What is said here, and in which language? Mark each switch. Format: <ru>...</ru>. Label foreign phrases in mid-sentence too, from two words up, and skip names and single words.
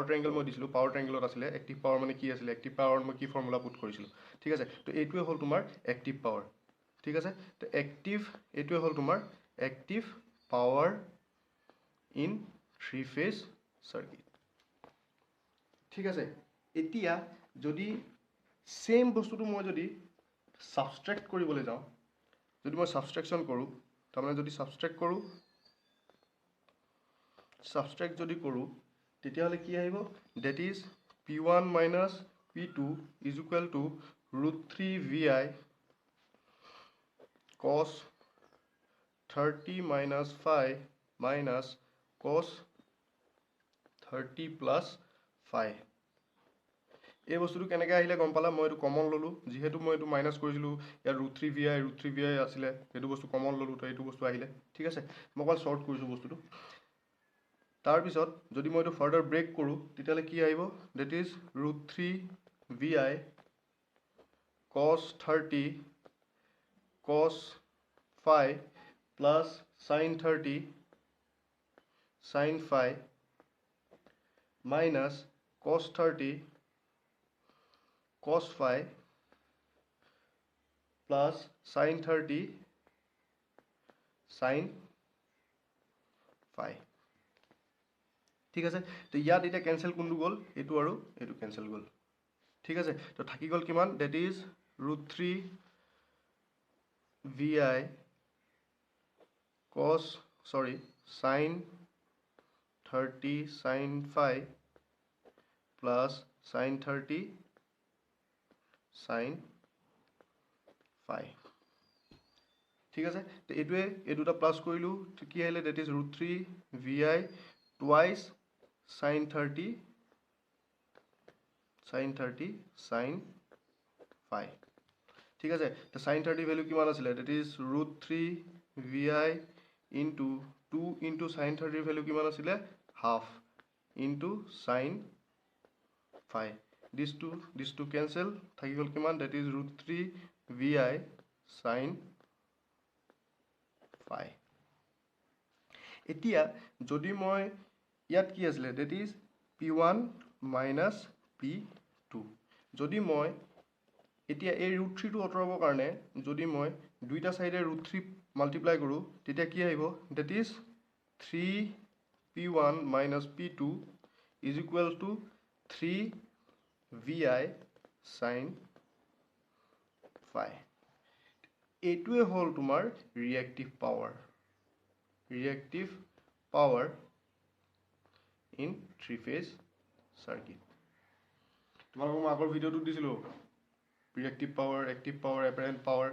<as>ট্ৰায়াঙ্গল মই দিছিলোঁ</as> <en>power triangleত</en> <as>আছিলে</as> <en>active power</en> <as>মানে কি আছিলে</as> <en>active powerত</en> <as>মই কি</as> <en>formula put</en> <as>কৰিছিলোঁ ঠিক আছে তো এইটোৱে হ'ল তোমাৰ</as> <en>active power</en> <as>ঠিক আছে তো এইটোৱে হ'ল তোমাৰ</as> <en>active power in three phase circuit</en> <as>ঠিক আছে এতিয়া যদি সেম বস্তুটো মই যদি সাবষ্ট্ৰেক্ট কৰিবলৈ যাওঁ যদি মই সাবষ্ট্ৰেকশন কৰোঁ তাৰমানে যদি সাবষ্ট্ৰেক্ট যদি কৰোঁ তেতিয়াহ'লে কি আহিব</as> <en>that is p1 minus p2 is equal to √3 vi cos 30 minus phi minus cos 30 plus phi.</en> <as>এই বস্তুটো কেনেকৈ আহিলে গম পালা? মই এইটো কমন ল'লোঁ, যিহেতু মই এইটো মাইনাছ কৰিছিলোঁ, ইয়াত √3vi আছিলে, সেইটো বস্তু কমন ল'লোঁ, তো এইটো বস্তু আহিলে। ঠিক আছে, মই অকল শ্বৰ্ট কৰিছোঁ বস্তুটো। তাৰপিছত যদি মই এইটো</as> <en>further break</en> <as>কৰোঁ, তেতিয়াহ'লে কি আহিব?</as> <en>that is √3vi cos 30 cos phi plus sin 30 sin phi minus cos 30 cos phi plus sin 30 sin phi.</en> <as>ঠিক আছে, তো ইয়াত এতিয়া কেঞ্চেল কোনটো গ'ল? এইটো আৰু এইটো কেঞ্চেল গ'ল। ঠিক আছে, তো থাকি গ'ল কিমান?</as> <en>that is √3vi sin 30 sin phi plus sin 30 sin phi.</en> <as>ঠিক আছে, তো এইটোৱে এই দুটা প্লাছ কৰিলোঁ, কি আহিলে?</as> <en>that is √3vi twice sin 30 sin phi.</en> <as>ঠিক আছে, তো</as> <en>sin 30 value</en> <as>কিমান আছিলে?</as> <en>that is √3vi into 2 into sin 30 value</en> <as>কিমান আছিলে?</as> <en>হাফ into sin phi. This two cancel,</en> <as>থাকি গ'ল কিমান?</as> <en>that is √3vi sin phi.</en> <as>এতিয়া যদি মই ইয়াত কি আছিলে?</as> <en>that is p1 minus p2.</en> <as>যদি মই এতিয়া এই √3টো আঁতৰাবৰ কাৰণে যদি মই দুইটা চাইডে √3 মাল্টিপ্লাই কৰোঁ, তেতিয়া কি আহিব?</as> <en>that is 3p1 minus p2 is equal to 3vi sin phi.</en> <as>এইটোৱে হ'ল তোমাৰ</as> <en>reactive power in three phase circuit.</en> <as>তোমালোকক মই আগৰ ভিডিঅ'টোত দিছিলোঁ</as> <en>reactive power, active power, apparent power.</en>